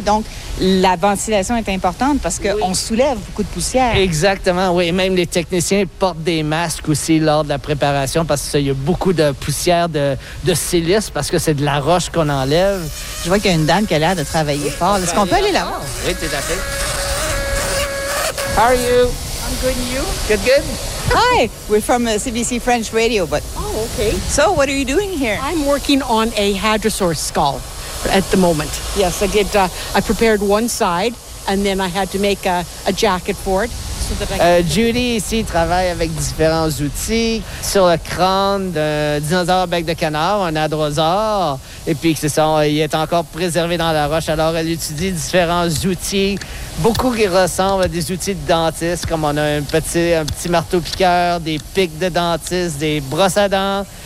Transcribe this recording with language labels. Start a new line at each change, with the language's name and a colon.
French: Donc, la ventilation est importante parce qu'on, oui, soulève beaucoup de poussière. Exactement, oui. Même les techniciens portent des masques aussi lors de la préparation parce qu'il y a beaucoup de poussière de silice parce que c'est de la roche qu'on enlève. Je vois qu'il y a une dame qui a l'air de travailler, oui, fort. Est-ce qu'on peut aller là-bas? Oui, tout à fait.
English: How are you? I'm good, you? Good, good. Hi, we're from CBC French Radio, but... Oh, okay. So, what are you doing here? I'm working on a hadrosaur skull at the moment. Yes, I prepared one side, and then I had to make a jacket for it.
French: Judy, ici, travaille avec différents outils sur le crâne d'un dinosaure bec de canard, un hadrosaure. Et puis, c'est ça, il est encore préservé dans la roche. Alors, elle étudie différents outils, beaucoup qui ressemblent à des outils de dentiste, comme on a un petit marteau-piqueur, des pics de dentiste, des brosses à dents.